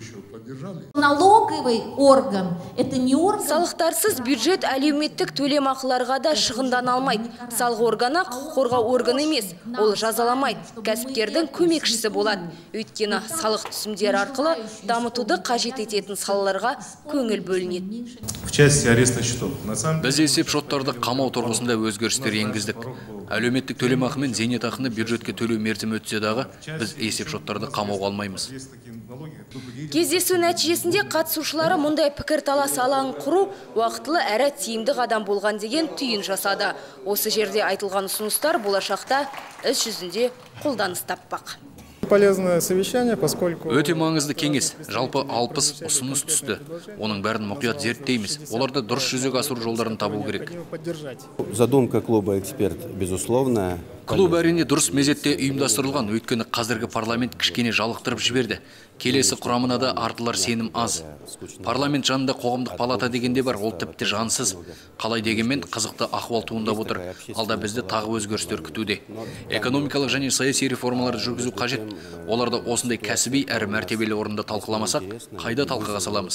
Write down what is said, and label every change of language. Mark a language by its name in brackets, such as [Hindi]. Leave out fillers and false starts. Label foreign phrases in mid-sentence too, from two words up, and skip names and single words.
[Russian] Налоговый орган – это не орган. [Kazakh] Салықтарсыз бюджет әлеуметтік төлемақыларға да шығындана алмайды. Салық органы құқық қорғау органы емес, ол жазаламайды, кәсіпкердің көмекшісі болады. Өйткені салық түсімдері арқылы дамытуды қажет ететін салаларға көңіл бөлінеді. [Russian] В части арестных счетов. [Kazakh] Біз есеп шоттарды қамау тұрғысында өзгерістер енгіздік. Әлеуметтік төлемақы мен зейнетақыны бюджетке төлеу мерзімі өтсе дағы, біз есеп шоттарды қамауға алмаймыз. Кездесу нәтижесінде қатысушылары мұндай пікірталас алаңын құру уақытылы әрі тиімді қадам болған деген түйін жасады. Осы жерде айтылған ұсыныстар болашақта іс жүзінде қолданыс таппақ. [Russian] Полезное совещание, поскольку... [Kazakh] Өте маңызды кеңес. Жалпы 60 ұсыныс түсті. Оның бәрін мұқият зерттейміз. Оларды дұрыс жүзеге асыру жолдарын табу керек. [Russian] Задумка клуба «Эксперт», безусловно. [Kazakh] Клуб әрине дұрыс мезетте ұйымдастырылған, өйткені қазіргі парламент кішкене жалықтырып жіберді. Келесі құрамына да артылар сенім аз. Парламент жанында қоғамдық палата дегенде бар, ол тіпті жансыз. Қалай дегенмен қызықты ахуал туындап отыр. Алда бізді тағы өзгерістер күтуде. Экономикалық және саяси реформаларды жүргізу қажет. Оларды осындай кәсіби әрі мәртебелі орында талқыламасақ, қайда талқыға саламыз?